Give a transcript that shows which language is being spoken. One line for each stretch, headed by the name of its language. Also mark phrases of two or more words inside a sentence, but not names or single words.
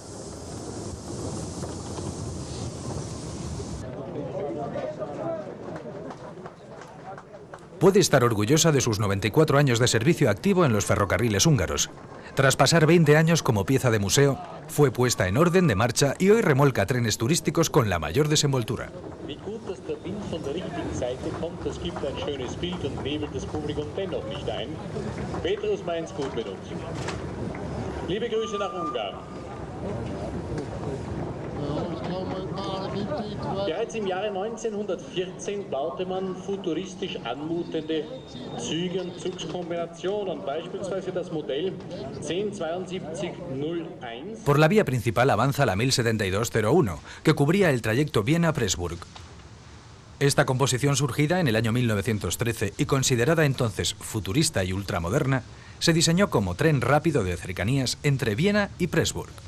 Spanish: Puede estar orgullosa de sus 94 años de servicio activo en los ferrocarriles húngaros. Tras pasar 20 años como pieza de museo, fue puesta en orden de marcha y hoy remolca trenes turísticos con la mayor desenvoltura.
German: Bereits im Jahre 1914 baute man futuristisch anmutende Züge und Zugskombinationen, beispielsweise das Modell 107201.
Spanish: Por la vía principal avanza la 107201, que cubría el trayecto Viena-Pressburg. Esta composición, surgida en el año 1913 y considerada entonces futurista y ultramoderna, se diseñó como tren rápido de cercanías entre Viena y Pressburg.